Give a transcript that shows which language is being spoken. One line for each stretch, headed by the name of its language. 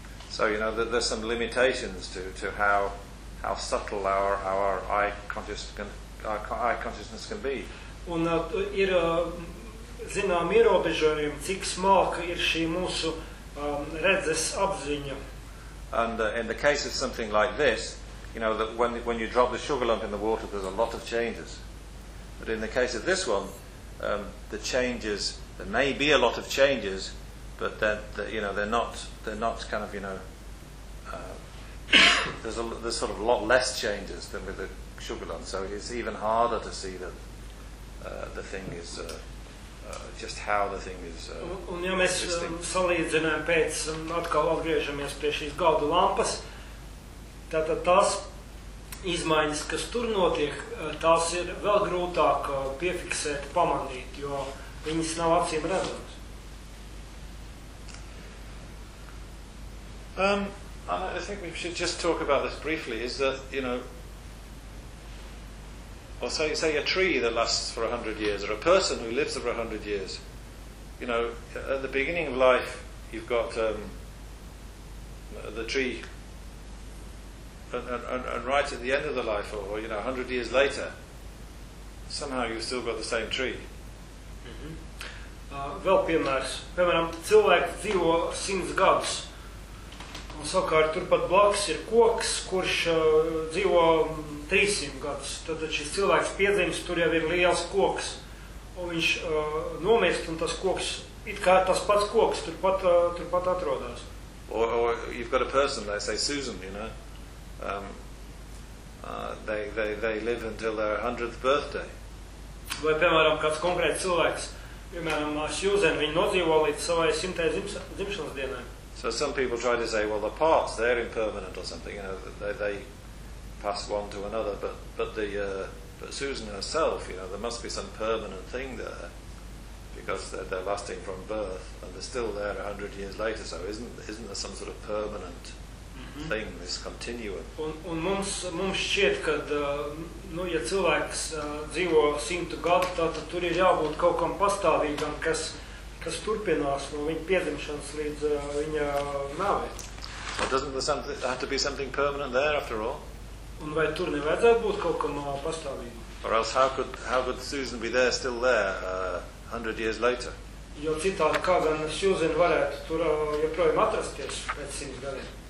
English: So, you know, there's some limitations to how subtle our eye consciousness can be.
Latvian: Un ir zinām ierobežojumi, cik smalka ir šī mūsu redzes apziņa.
English: And in the case of something like this, you know, that when you drop the sugar lump in the water, there's a lot of changes. But in the case of this one, the changes, there may be a lot of changes, but they're not kind of, you know, there's sort of a lot less changes than with the sugar lump. So it's even harder to see that the thing is, just how the thing is
Latvian: Un ja mēs salīdzinām pēc, atkal atgriežamies pie šīs galda lampas, tātad tās izmaiņas, kas tur notiek, tās ir vēl grūtāk piefiksēt, pamanīt, jo viņas nav acīm redzams.
English: I think we should just talk about this briefly, is that, you know, or say a tree that lasts for 100 years, or a person who lives for 100 years, you know, at the beginning of life, you've got the tree, and right at the end of the life, or, you know, 100 years later, somehow you've still got the same tree.
Latvian: Vēl piemērs. Piemēram, cilvēki dzīvo 100 gadus. Un savukārt turpat blakus ir koks, kurš dzīvo 300 gadus. Tad šis cilvēks piedzimst, tur jau ir liels koks. Un viņš nomirst, un tas koks, it kā tas pats koks, turpat atrodas.
English: Or you've got a person, they say Susan, you know. They live until their 100th birthday.
Latvian: Vai, piemēram, kāds konkrēts cilvēks, piemēram, Susan, viņa nodzīvo līdz savai 100. dzimšanas dienai.
English: So some people try to say, well, the parts, they're impermanent or something, you know, they pass one to another, but Susan herself, you know, there must be some permanent thing there, because they're lasting from birth, and they're still there 100 years later, so isn't there some sort of permanent thing, this continuum?
Latvian: Un mums šķiet, kad, nu, ja cilvēks dzīvo 100 gadu, tātad tur ir jābūt kaut kam pastāvīgam, kas turpinās no viņa piedzimšanas līdz viņa nāvē.
English: Well, doesn't there have to be something permanent there, after all?
Latvian: Un vai tur nevajadzētu būt kaut kam pastāvīgu?
English: Or else how could Susan be there, still there, 100 years later?
Latvian: Jo citādi kā gan Susan varētu tur joprojām atrasties pēc 100 gadiem.